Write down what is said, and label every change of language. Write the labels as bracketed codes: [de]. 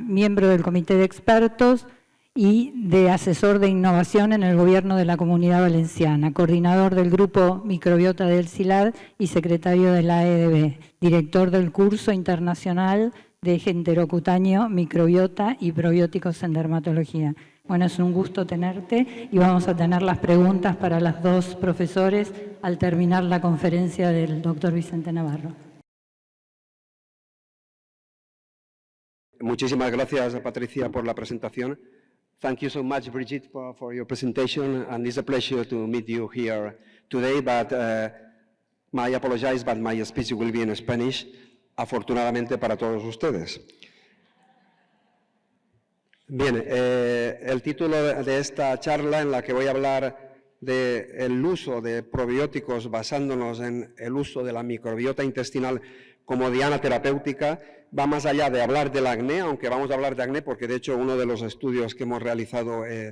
[es] Miembro del Comité de Expertos y de asesor de innovación en el Gobierno de la Comunidad Valenciana, coordinador del Grupo Microbiota del CILAD y secretario de la EDB, director del Curso Internacional de Eje Enterocutáneo, Microbiota y Probióticos en Dermatología. Bueno, es un gusto tenerte y vamos a tener las preguntas para los dos profesores al terminar la conferencia del doctor Vicente Navarro. Muchísimas gracias, Patricia, por la presentación. [en] Thank you so much, Brigitte, for your presentation, and it's a pleasure to meet you here today, but I apologize, but my speech will be in Spanish, [es] afortunadamente para todos ustedes. Bien, el título de esta charla, en la que voy a hablar del uso de probióticos basándonos en el uso de la microbiota intestinal como diana terapéutica, va más allá de hablar del acné, aunque vamos a hablar de acné porque de hecho uno de los estudios que hemos realizado